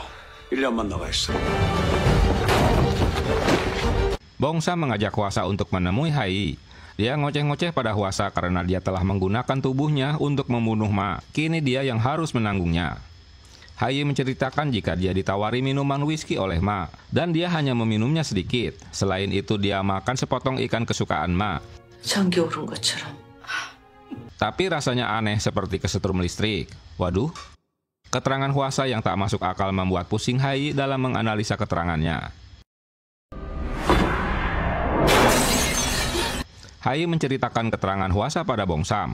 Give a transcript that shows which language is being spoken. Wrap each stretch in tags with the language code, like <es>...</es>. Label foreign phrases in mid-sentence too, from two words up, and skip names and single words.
<id>Bong Sam mengajak Hwasa untuk menemui Hai. Dia ngoceh-ngoceh pada Hwasa karena dia telah menggunakan tubuhnya untuk membunuh Ma. Kini dia yang harus menanggungnya. Hai menceritakan jika dia ditawari minuman whisky oleh Ma, dan dia hanya meminumnya sedikit. Selain itu dia makan sepotong ikan kesukaan Ma.</id> <ko>전기 오른 것처럼.</ko> <id>Tapi rasanya aneh seperti kesetrum listrik. Waduh. Keterangan Hwasa yang tak masuk akal membuat pusing Hai dalam menganalisa keterangannya. Hai menceritakan keterangan Hwasa pada Bong Sam.</id>